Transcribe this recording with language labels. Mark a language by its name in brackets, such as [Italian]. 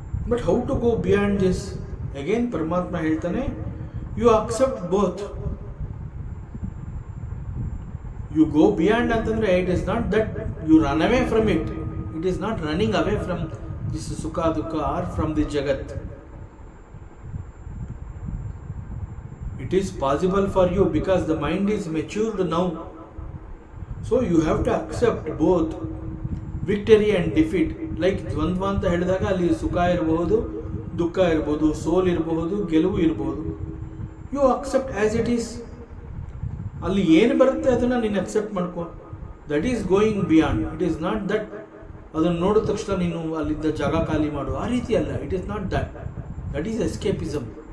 [English] But how to go beyond this? Again [Kannada] ಪರಮಾತ್ಮ ಹೇಳ್ತಾನೆ, [English] You accept both. You go beyond [Kannada] ಅಂತಂದ್ರೆ [English] It is not that you run away from it. It is not running away from this sukha dukkha or from the jagat. It is possible for you because the mind is matured now. So you have to accept both victory and defeat. Like [Kannada] ದ್ವಂದ್ವ ಅಂತ ಹೇಳಿದಾಗ ಅಲ್ಲಿ ಸುಖ ಇರಬಹುದು, ದುಃಖ ಇರ್ಬೋದು, ಸೋಲ್ ಇರಬಹುದು, ಗೆಲುವು ಇರಬಹುದು. [English] You accept as it is. [Kannada] ಅಲ್ಲಿ ಏನು ಬರುತ್ತೆ ಅದನ್ನು ನೀನು ಅಕ್ಸೆಪ್ಟ್ ಮಾಡ್ಕೊ. [English] That is going beyond. It is not that [Kannada] ಅದನ್ನು ನೋಡಿದ ತಕ್ಷಣ ನೀನು ಅಲ್ಲಿದ್ದ ಜಾಗ ಖಾಲಿ ಮಾಡು, ಆ ರೀತಿ ಅಲ್ಲ. [English] It is not that. That is escapism.